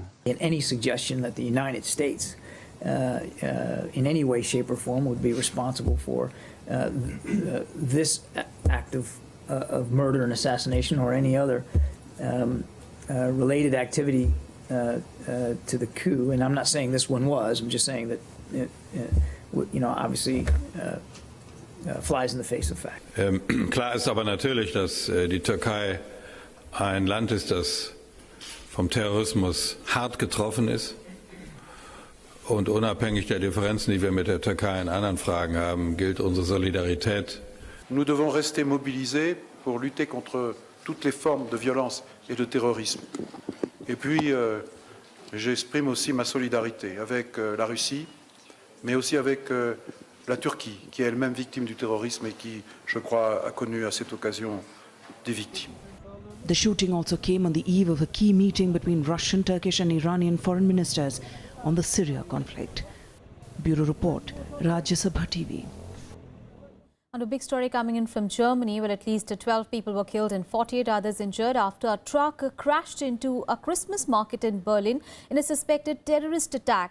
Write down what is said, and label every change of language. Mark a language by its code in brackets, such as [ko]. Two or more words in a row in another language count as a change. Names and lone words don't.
[en] In any suggestion that the United States in any way, shape or form would be responsible for this act of murder and assassination or any other related activity to the coup, and I'm not saying this one was, I'm just saying that you know, obviously flies in the face of fact. [de] Klar ist aber natürlich, dass die Türkei ein Land ist, das vom Terrorismus hart getroffen ist. Und unabhängig der Differenzen, die wir mit der Türkei in anderen Fragen haben, gilt unsere Solidarität. [fr] Nous devons rester mobilisés pour lutter contre toutes les formes de violence et de terrorisme. Et puis, j'exprime aussi ma solidarité avec la Russie, mais aussi avec la Turquie, qui est elle-même victime du terrorisme et qui, je crois, a connu à cette occasion des victimes. [en] The shooting also came on the eve of a key meeting between Russian, Turkish and Iranian foreign ministers on the Syria conflict. Bureau Report, Rajya Sabha TV. And a big story coming in from Germany, where at least 12 people were killed and 48 others injured after a truck crashed into a Christmas market in Berlin in a suspected terrorist attack.